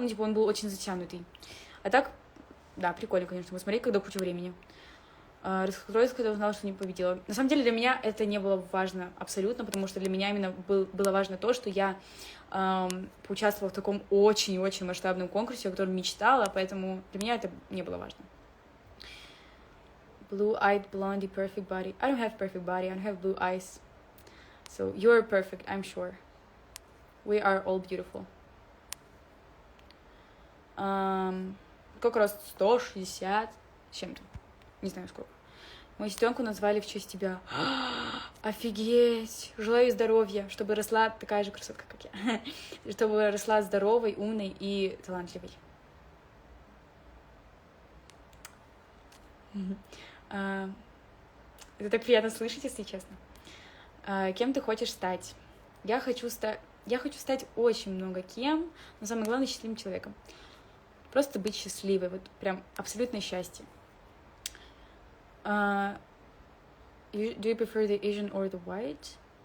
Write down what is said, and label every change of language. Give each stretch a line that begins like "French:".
Russian: Ну, типа, он был очень затянутый. А так, да, прикольно, конечно, мы смотрели, когда куча времени. Раскройся, когда узнала, что не победила. На самом деле для меня это не было важно абсолютно, потому что для меня именно было важно то, что я поучаствовала в таком очень-очень масштабном конкурсе, о котором мечтала, поэтому для меня это не было важно.
English: Blue-eyed blondie, perfect body. I don't have perfect body, I don't have blue eyes. So you're perfect, I'm sure. We are all beautiful.
Russian: Как раз 160 с чем-то. Не знаю сколько. Мою сестренку назвали в честь тебя. Офигеть! Желаю ей здоровья, чтобы росла такая же красотка, как я. Чтобы росла здоровой, умной и талантливой. Это так приятно слышать, если честно. Кем ты хочешь стать? Я хочу стать очень много кем, но самое главное — счастливым человеком. Просто быть счастливой, вот прям абсолютное счастье.
English: Do you prefer the Asian or the white?